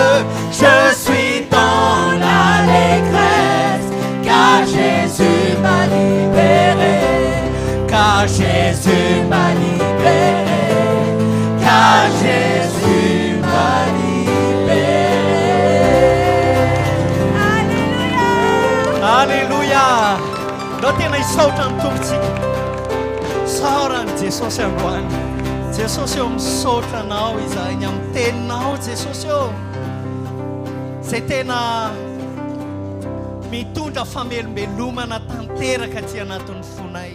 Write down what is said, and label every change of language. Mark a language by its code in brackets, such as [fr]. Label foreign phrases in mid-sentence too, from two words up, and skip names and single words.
[fr] Je suis dans l'allégresse, car Jésus m'a libéré, car Jésus m'a libéré, car Jésus m'a libéré. Alléluia. [mg] Lo tena isaotra ny tompontsika. Saorany Jesosy androany. Jesosy eo misaotra anao izahay ny amin'ny teninao Jesosy eo. Zay tena mitondra famelombelomana tanteraka aty anatin'ny fonay.